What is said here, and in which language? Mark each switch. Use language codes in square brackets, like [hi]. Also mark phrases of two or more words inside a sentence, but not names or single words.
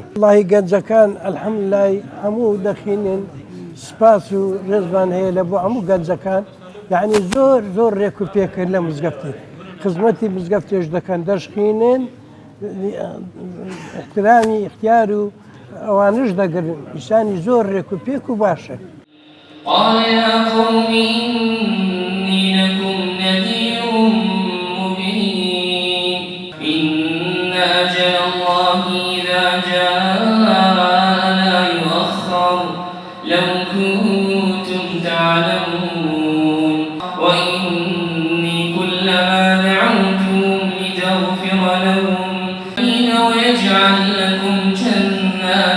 [ckb] وەڵاهی گەنجەکان ئەلحەمدولای هەموو دەخینن سپاس و ڕێزمان هەیە لە بۆ هەموو گەنجەکان یعنی زۆر ڕێک و پێکرد لە مزگەفتی خزمەتی مزگەفتێش دەکەن دەشخینن احترامی اختیار و ئەوانش دەگرن ئیسانی زۆر ڕێک و پێک و باشە. [ar] قال يا قوم إني لكم نذير مبين إن أجل الله إذا جاء لا يؤخر لو كنتم تعلمون وإني كلما دعوتهم لتغفر لهم ويجعل لكم جنات